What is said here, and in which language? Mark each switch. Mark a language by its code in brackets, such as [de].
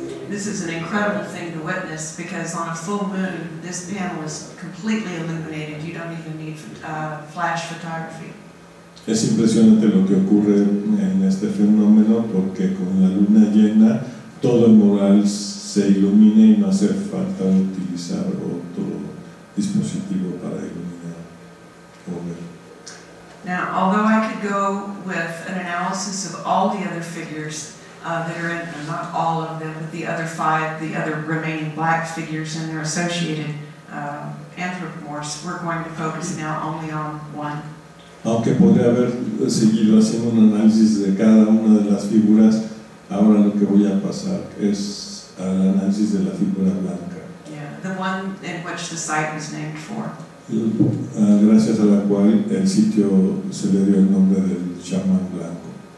[en] This is an incredible thing to witness because on a full moon, this panel is completely illuminated. You don't even need flash photography. [es] Es impresionante lo que ocurre en este fenómeno porque con la luna llena todo el mural se ilumina y no hace falta utilizar otro dispositivo para iluminar o ver. [en] Now, although I could go with an analysis of all the other figures that are in, not all of them, but the other 5, the other remaining black figures and their associated anthropomorphs, we're going to focus now only on one. [es] Aunque podría haber seguido haciendo un análisis de cada una de las figuras, ahora lo que voy a pasar es al análisis de la figura blanca. [en] Yeah, the one in which the site was named for. [es] Gracias a la cual el sitio se le dio el nombre del chamán blanco.